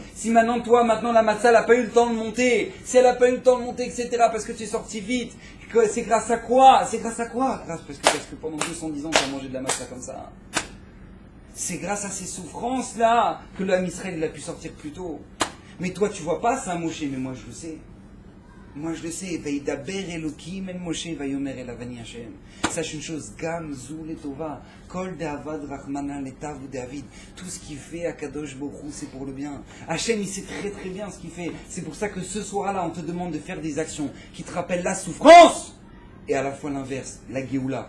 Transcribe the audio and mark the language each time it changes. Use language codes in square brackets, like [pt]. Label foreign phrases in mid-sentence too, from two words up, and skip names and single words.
[fr] Si maintenant toi, la matzah n'a pas eu le temps de monter, si elle n'a pas eu le temps de monter, etc., parce que tu es sorti vite, c'est grâce à quoi? C'est grâce à quoi? Parce que pendant 210 ans, tu as mangé de la matzah comme ça. C'est grâce à ces souffrances-là que le Ham Israël il a pu sortir plus tôt. Mais toi, tu vois pas ça, Moshe, mais moi je le sais. Moi je le sais. [he] וידבר אלהים אל משה ויאמר אליו אני השם. [fr] Sache une chose, [he] גם זו לטובה, [arc] כל דעביד רחמנא לטב דוד. [fr] Tout ce qu'il fait à [he] קדוש ברוך הוא, [fr] c'est pour le bien. Hachem, il sait très très bien ce qu'il fait. C'est pour ça que ce soir-là, on te demande de faire des actions qui te rappellent la souffrance et à la fois l'inverse, la Géoula.